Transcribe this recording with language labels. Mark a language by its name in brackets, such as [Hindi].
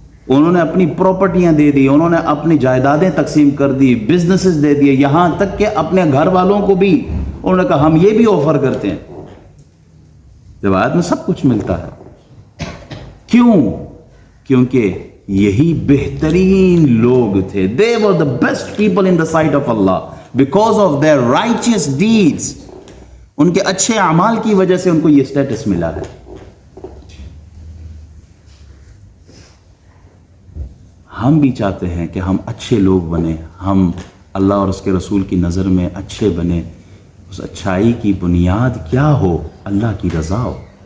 [Hindi] उन्होंने अपनी प्रॉपर्टियां दे दी, उन्होंने अपनी जायदादें तकसीम कर दी, बिजनेसेस दे दिए, यहां तक कि अपने घर वालों को भी उन्होंने कहा हम ये भी ऑफर करते हैं। रिवायत में सब कुछ मिलता है। क्यों? क्योंकि यही बेहतरीन लोग थे। [English] They were the best people in the sight of Allah because of their righteous deeds. [Hindi] उनके अच्छे अमाल की वजह से उनको ये स्टेटस मिला है। हम भी चाहते हैं कि हम अच्छे लोग बने, हम अल्लाह और उसके रसूल की नज़र में अच्छे बने। उस अच्छाई की बुनियाद क्या हो? अल्लाह की रज़ा हो।